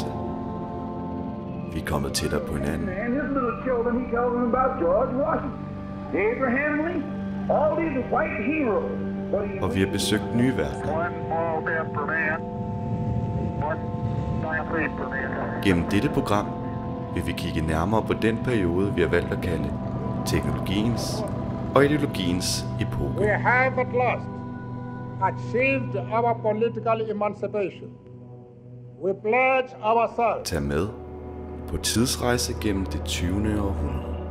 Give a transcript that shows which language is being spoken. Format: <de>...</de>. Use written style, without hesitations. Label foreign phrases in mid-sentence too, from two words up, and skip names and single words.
<da>Vi er kommet tættere på hinanden. Og vi har besøgt nye verdener. Gennem dette program vil vi kigge nærmere på den periode, vi har valgt at kalde teknologiens og ideologiens epoke.</da> <en>We have at last achieved our political emancipation. We pledge ourselves.</en> <da>Tag med på tidsrejse gennem det 20. århundrede.</da>